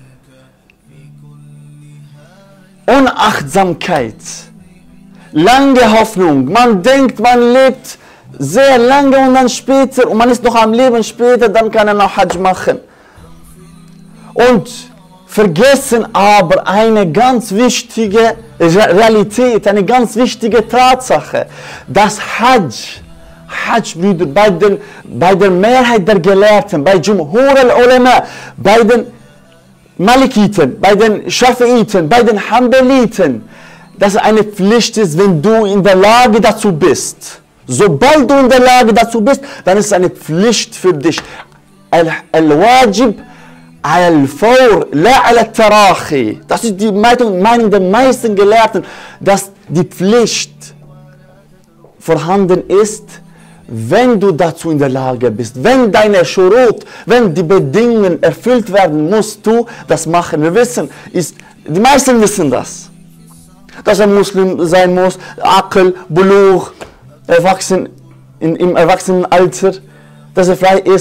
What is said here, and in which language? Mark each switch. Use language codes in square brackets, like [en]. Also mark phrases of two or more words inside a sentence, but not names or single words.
[de] Unachtsamkeit, lange Hoffnung, man denkt, man lebt sehr lange und dann später, und man ist noch am Leben später, dann kann er noch Hadsch machen. Und vergessen aber eine ganz wichtige Realität, eine ganz wichtige Tatsache, dass Hadsch, Brüder, bei der Mehrheit der Gelehrten, bei [ar] جمهور العلماء, [de] bei den Malikiten, bei den Schafiiten, bei den Hanbaliten, dass es eine Pflicht ist, wenn du in der Lage dazu bist. Sobald du in der Lage dazu bist, dann ist es eine Pflicht für dich. [ar] الواجب الفور، لا التراخي. [de] Das ist die Meinung der meisten Gelehrten, dass die Pflicht vorhanden ist, wenn du dazu in der Lage bist, wenn deine Schurut, wenn die Bedingungen erfüllt werden, musst du das machen. Wir wissen, die meisten wissen das, dass er Muslim sein muss, [ar] عقل، بلوغ, [de] im Erwachsenenalter, dass er frei ist.